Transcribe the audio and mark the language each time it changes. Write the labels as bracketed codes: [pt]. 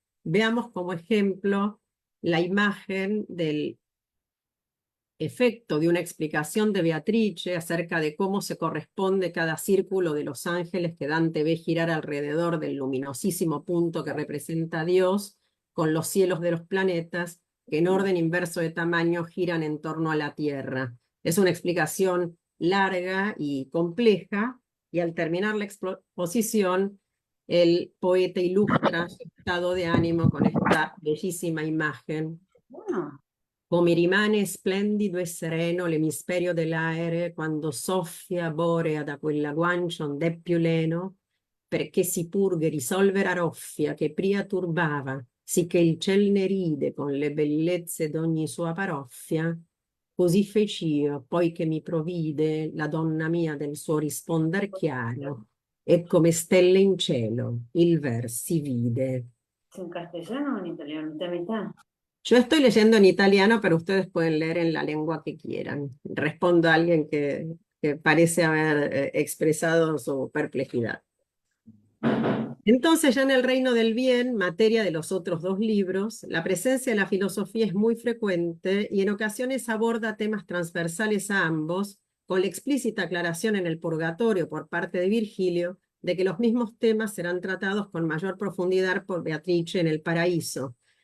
[es] Veamos como ejemplo la imagen del efecto de una explicación de Beatrice acerca de cómo se corresponde cada círculo de los ángeles que Dante ve girar alrededor del luminosísimo punto que representa a Dios, con los cielos de los planetas, que en orden inverso de tamaño giran en torno a la Tierra. Es una explicación larga y compleja, y al terminar la exposición, el poeta ilustra su estado de ánimo con esta bellísima imagen. [it] Come rimane splendido e sereno l'emisperio dell'aere quando soffia borea da quella guancia ond'è più leno, perché si purghe risolvere a roffia che pria turbava, sicché il ciel ne ride con le bellezze d'ogni sua paroffia. Così fec'io, poi che mi provide la donna mia del suo risponder chiaro, e come stelle in cielo il ver si vide. [es] ¿En castellano o en italiano? ¿Mitad, mitad? Yo estoy leyendo en italiano, pero ustedes pueden leer en la lengua que quieran. Respondo a alguien que parece haber expresado su perplejidad. Entonces, ya en el Reino del Bien, materia de los otros 2 libros, la presencia de la filosofía es muy frecuente y en ocasiones aborda temas transversales a ambos, con la explícita aclaración en el Purgatorio por parte de Virgilio de que los mismos temas serán tratados con mayor profundidad por Beatrice en el Paraíso.